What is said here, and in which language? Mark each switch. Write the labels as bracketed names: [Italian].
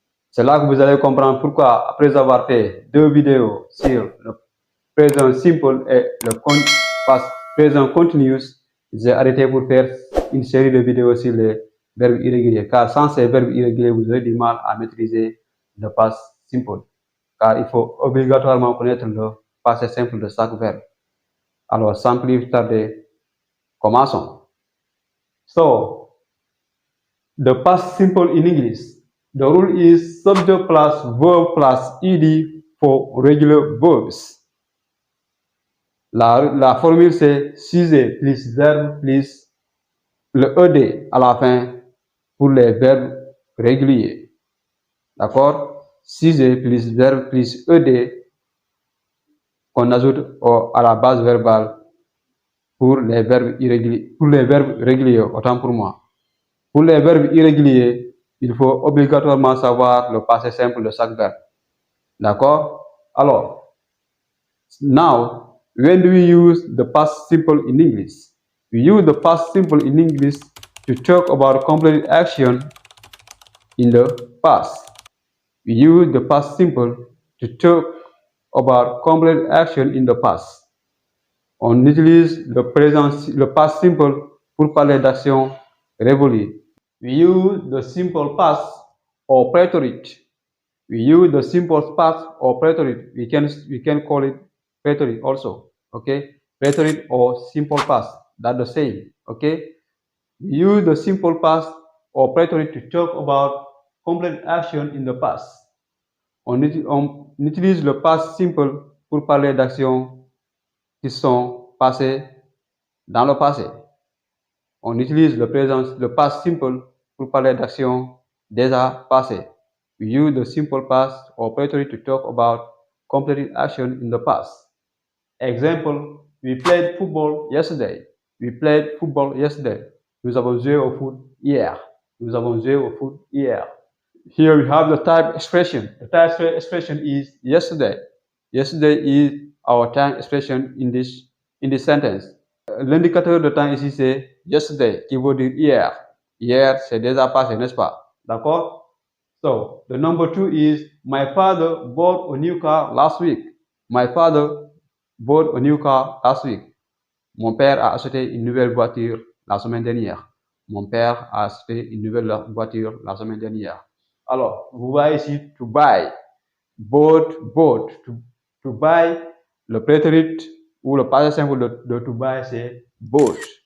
[French] C'est là que vous allez comprendre pourquoi, après avoir fait 2 vidéos sur le présent simple et le past présent continuous, j'ai arrêté pour faire une série de vidéos sur les verbes irréguliers. Car sans ces verbes irréguliers, vous aurez du mal à maîtriser le past simple. Car il faut obligatoirement connaître le passé simple de chaque verbe. Alors, sans plus tarder, commençons. [English] So, the past simple in English. The rule is subject plus verb plus ed for regular verbs. [French] La formule c'est sujet plus verbe plus le ed à la fin pour les verbes réguliers. D'accord? Sujet plus verbe plus ed qu'on ajoute à la base verbale pour les verbes irréguliers, autant pour moi. Pour les verbes irréguliers, il faut obligatoirement savoir le passé simple de chaque verbe. D'accord? Alors, [English] now, when do we use the past simple in English? We use the past simple in English to talk about completed action in the past. We use the past simple to talk about completed action in the past. [French] On utilise le past simple pour parler d'action révolue. [English] We use the simple past or preterite. We use the simple past or preterite. We can call it preterite also. Okay, preterite or simple past. That's the same. Okay, we use the simple past or preterite to talk about complete action in the past. [French] On utilise le past simple pour parler d'actions qui sont passées dans le passé. On utilise le past simple pour parler d'actions déjà passées. [English] We use the simple past or preterite to talk about completed action in the past. Example, we played football yesterday. We played football yesterday. [French] Nous avons joué au foot hier. Nous avons joué au foot hier. [English] Here we have the type expression. The type expression is yesterday. Yesterday is our time expression in this sentence. [French] L'indicateur de temps ici c'est yesterday qui veut dire hier. Hier c'est déjà passé, n'est-ce pas? D'accord? [English] So the number 2 is my father bought a new car last week. My father bought a new car last week. [French] Mon père a acheté une nouvelle voiture la semaine dernière. Mon père a acheté une nouvelle voiture la semaine dernière. Alors, vous voyez ici to buy. Bought. To buy, le prétérit ou le passé simple de to buy, c'est bought.